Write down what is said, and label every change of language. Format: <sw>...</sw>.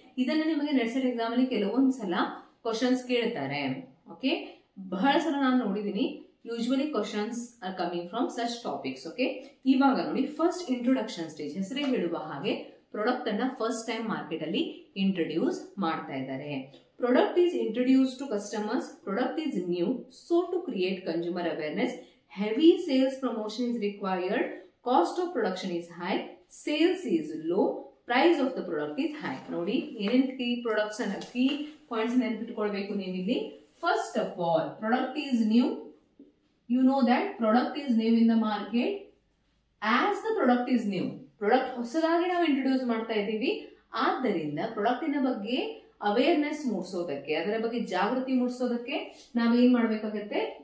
<kn>ಇದನ್ನ ನಿಮಗೆ ನೆಟ್ಸೆಟ್ ಎಕ್ಸಾಮ್ ಅಲ್ಲಿ ಕೆಲವೊಂದ್ಸಲ ಕ್ವಶನ್ಸ್ ಕೇಳ್ತಾರೆ. ಓಕೆ, ಬಹಳ ಸಲ ನಾನು ನೋಡಿದೀನಿ.</kn> <en>Usually questions are coming from such topics.</en> <kn>Okay, ಇವಾಗ ನೋಡಿ, ಫಸ್ಟ್ ಇಂಟ್ರೊಡಕ್ಷನ್ ಸ್ಟೇಜ್, ಹೆಸರೇ ಹೇಳುವ ಹಾಗೆ ಪ್ರಾಡಕ್ಟ್ ಅನ್ನ ಫಸ್ಟ್ ಟೈಮ್ ಮಾರ್ಕೆಟ್ ಅಲ್ಲಿ ಇಂಟ್ರೊಡ್ಯೂಸ್ ಮಾಡ್ತಾ ಇದ್ದಾರೆ.</kn> <en>Product is introduce to customers, product is new, so to create consumer awareness, heavy sales promotion is required, cost of production is high, sales is low, price of the product is high.</en> <kn>ನೋಡಿ ಏನೇನು key products ಅನ್ನ, key points ನೆನಪಿಟ್ಕೊಳ್ಬೇಕು ನೀವು ಇಲ್ಲಿ.</kn> <en>First of all, product is new. You know that product is new in the market. As the product is new,</en> <kn>product ಹೊಸದಾಗಿ ನಾವು introduce ಮಾಡ್ತಾ ಇದ್ದೀವಿ. ಆದ್ದರಿಂದ ಪ್ರಾಡಕ್ಟಿನ ಬಗ್ಗೆ ಅವೇರ್ನೆಸ್ ಮೂಡಿಸೋದಕ್ಕೆ, ಅದರ ಬಗ್ಗೆ ಜಾಗೃತಿ ಮೂಡಿಸೋದಕ್ಕೆ ನಾವೇನ್ ಮಾಡ್ಬೇಕಾಗತ್ತೆ?</kn>